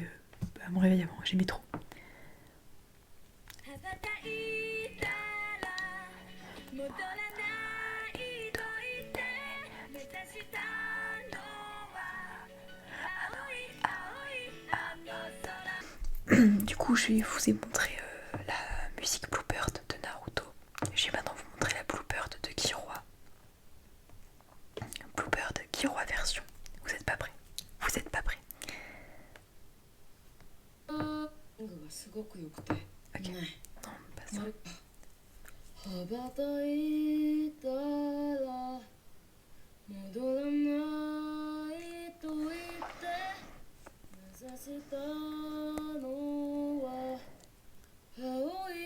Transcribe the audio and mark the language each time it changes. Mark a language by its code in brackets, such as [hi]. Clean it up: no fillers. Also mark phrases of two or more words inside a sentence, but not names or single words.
[fr] mon réveil avant, j'aimais trop. Du coup, je vais vous montrer la musique Bluebird de Naruto. Je vais maintenant vous montrer la Bluebird de Killua. Bluebird Killua version. Vous êtes pas prêts? Vous êtes pas prêts? Ok. Non, pas ça. [ja] 羽ばたいたら戻らないと言って目指したのは青